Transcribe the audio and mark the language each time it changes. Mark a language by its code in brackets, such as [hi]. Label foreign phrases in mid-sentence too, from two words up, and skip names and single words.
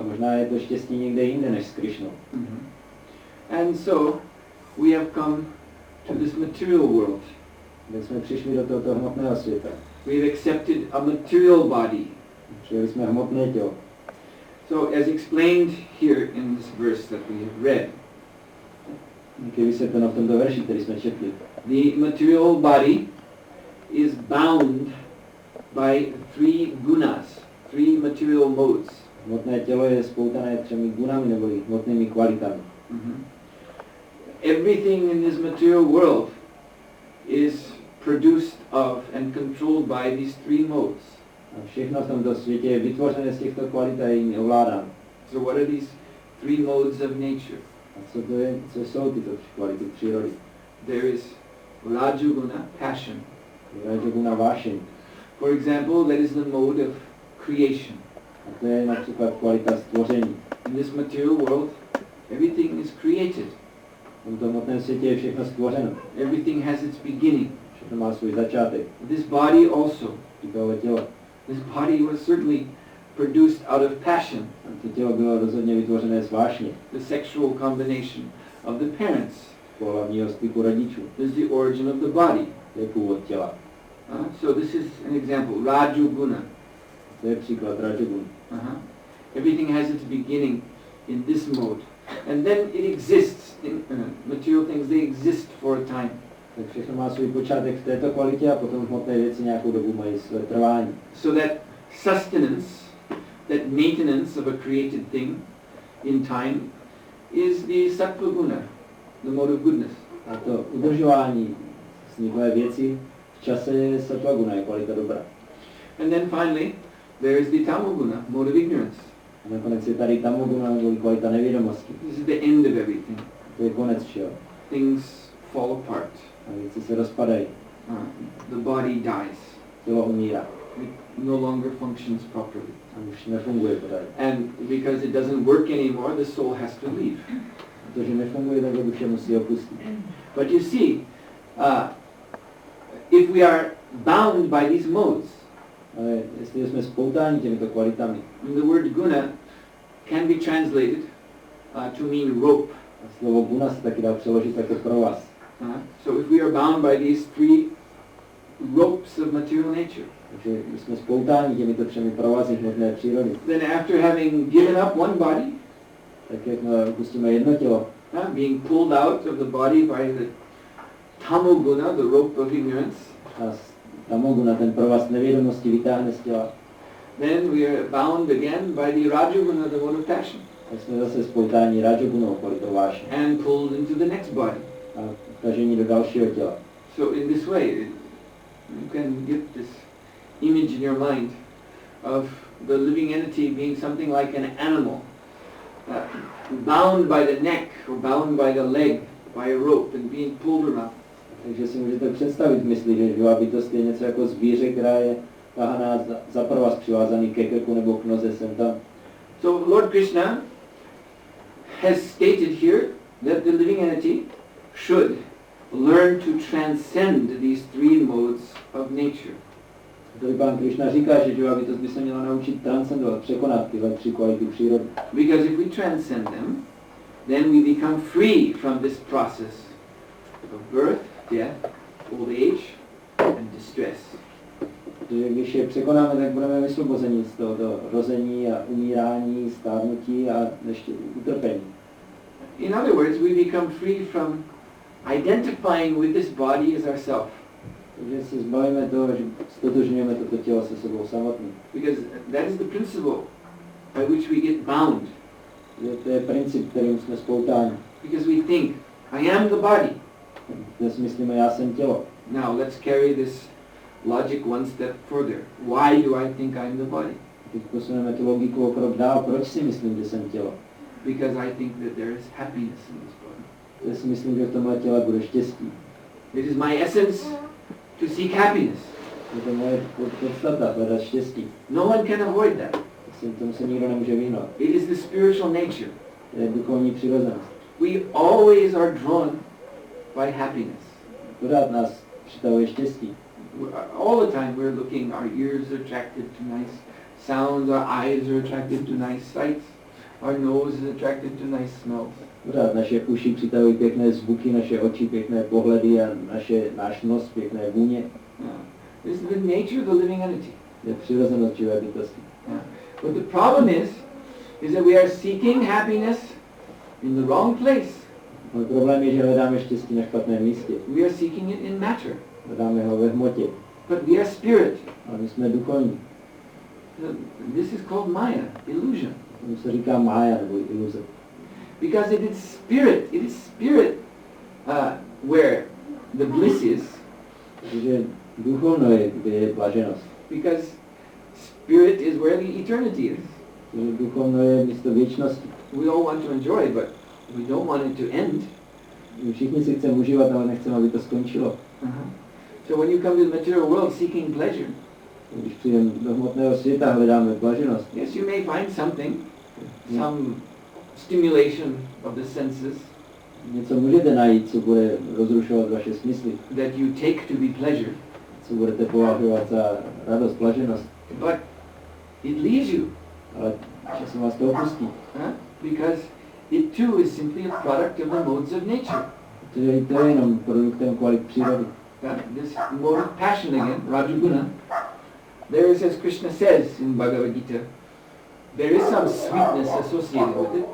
[cs] Možná je to štěstí někde jinde než s Krishnou. [en] And so we have come to this material world. [cs] Tak jsme přišli do tohoto hmotného světa. [en] We have accepted a material body. [cs] Přijeli jsme hmotné tělo. [en] So as explained here in this verse that we have read, [cs] Jak je vysvětleno v tomto verši, který jsme četli. [en] the material body is bound by three gunas, three material modes. [cs] Hmotné tělo je spoutané 3 gunami nebo hmotnými kvalitami. [en] Everything in this material world is produced of and controlled by these three modes. [cs] A všechno v tomto světě je vytvořené z těchto kvalit a jimi ovládáno. [en] So what are these three modes of nature? [cs] A co to je, co jsou tyto 3 kvality přírody? [en] There is Rajoguna, passion. [cs] Rajoguna vášeň. [en] For example, that is the mode of creation. [cs] A to je například kvalita stvoření. [en] In this material world, everything is created. [cs] V tomto hmotném světě je všechno stvořeno. [en] Everything has its beginning. [cs] Všechno má svůj začátek. [en] This body also. [cs] Tohle tělo. [en] This body was certainly produced out of passion. [cs] A to tělo bylo rozhodně vytvořené z vášně. [en] The sexual combination of the parents. [cs] Pohlavního styku rodičů. [en] This is the origin of the body. [cs] To je původ těla. [en] So this is an example, Rajoguna. [cs] To je příklad Rajoguna. [en] Everything has its beginning in this mode. And then it exists in material things, they exist for a time. [cs] Tak všechno má svůj počátek v této kvalitě a potom hmotné věci nějakou dobu mají své trvání. [en] So that sustenance, that maintenance of a created thing in time is the [sa] sattva guna, [en] the mode of goodness. [cs] A to udržování vzniklé věci v čase je [sa] sattva guna, [cs] je kvalita dobra. [en] And then finally, there is the tamoguna, mode of ignorance. [cs] A nakonec je tady tamoguna, nebo kvalita nevědomosti. [en] This is the end of everything. [cs] To je konec všeho. [en] Things fall apart. [cs] A věci se rozpadají. [en] The body dies. [cs] Tělo umírá. [en] It no longer functions properly. [cs] A už nefunguje pořádně. [en] And because it doesn't work anymore, the soul has to leave. [cs] Protože nefunguje, tak duše musí opustit. [en] But you see, if we are bound by these modes, [cs] Ale jestli jsme spoutáni těmito kvalitami, [en] the word guna can be translated to mean rope. [cs] a slovo guna se taky dá přeložit jako provaz. [en] So if we are bound by these three ropes of material nature. [cs] Takže jsme spoutáni těmito třemi provazy hmotné přírody. [en] Then after having given up one body, [cs] Tak jak pustíme jedno tělo, [en] being pulled out of the body by the tamoguna, the rope of ignorance, [cs] a z tamoguna ten provaz nevědomosti vytáhne z těla, [en] then we are bound again by the rajoguna, the mode of passion, [cs] tak jsme zase spoutáni rajogunou, kvalitou vášně, [en] and pulled into the next body. [cs] a vtažení do dalšího těla. [en] So in this way, you can get this image in your mind of the living entity being something like an animal, bound by the neck or bound by the leg by a rope and being pulled around. [cs] Takže si můžete představit v mysli, že živá bytost je něco jako zvíře, která je tahaná za provaz přivázaný ke krku nebo k noze sem tam. [en] So Lord Krishna has stated here that the living entity should learn to transcend these three modes of nature. [cs] Tady pán Krishna říká, že živá bytost by se měla naučit transcendovat, překonat tyhle tři kvality přírody. [en] Because if we transcend them, then we become free from this process of birth, death, old age, and distress. [cs] Protože když je překonáme, tak budeme vysvobozeni z tohoto rození a umírání, stárnutí a ještě utrpení. [en] In other words, we become free from identifying with this body as ourself. [cs] Takže se zbavíme toho, že stotožňujeme toto tělo se sebou samotným. [en] Because that is the principle by which we get bound. [cs] Že to je princip, kterým jsme spoutáni. [en] Because we think, I am the body. [cs] Dnes myslíme, já jsem tělo. [en] Now let's carry this logic one step further. Why do I think I'm the body? [cs] Teď posuneme tu logiku o krok dál. Proč si myslím, že jsem tělo? [en] Because I think that there is happiness in this body. [cs] Já si myslím, že v tomhle těle bude štěstí. [en] It is my essence to seek happiness. [cs] To je moje podstata, hledat štěstí. [en] No one can avoid that. [cs] Tomu se nikdo nemůže vyhnout. [en] It is the spiritual nature. [cs] To je duchovní přirozenost. [en] We always are drawn by happiness. [cs] Pořád nás přitahuje štěstí. [en] All the time we're looking, our ears are attracted to nice sounds, our eyes are attracted to nice sights, our nose is attracted to nice smells. [cs] Pořád naše uši přitahují pěkné zvuky, naše oči pěkné pohledy a náš nos pěkné vůně. [en] This is the nature of the living entity. [cs] Je přirozenost živé bytosti. [en] But the problem is that we are seeking happiness in the wrong place. [cs] Můj problém je, že hledáme štěstí na špatném místě. [en] We are seeking it in matter. [cs] Hledáme ho ve hmotě. [en] But we are spirit. [cs] Ale my jsme duchovní. [en] This is called Maya, illusion. [cs] Tomu se říká mája nebo iluze. [en] Because it is spirit where the bliss is. [cs] Takže duchovno je, kde je blaženost. [en] Because spirit is where the eternity is. [cs] Takže duchovno je místo věčnosti. [en] We all want to enjoy, but we don't want it to end. [cs] My všichni si chceme užívat, ale nechceme, aby to skončilo. [en] So when you come to the material world seeking pleasure, [cs] Když přijdeme do hmotného světa, hledáme blaženost. [en] yes, you may find something, some stimulation of the senses [cs] Něco můžete najít, co bude rozrušovat vaše smysly, [en] that you take to be pleasure, [cs] co budete považovat za radost, blaženost. [en] but it leaves you, [cs] Ale časem vás to opustí. [en] because it too is simply a product of the modes of nature. [cs] Protože to je jenom produktem kvalit přírody. [en] This mode of passion again, Rajaguna, there is, as Krishna says in Bhagavad Gita, there is some sweetness associated with it.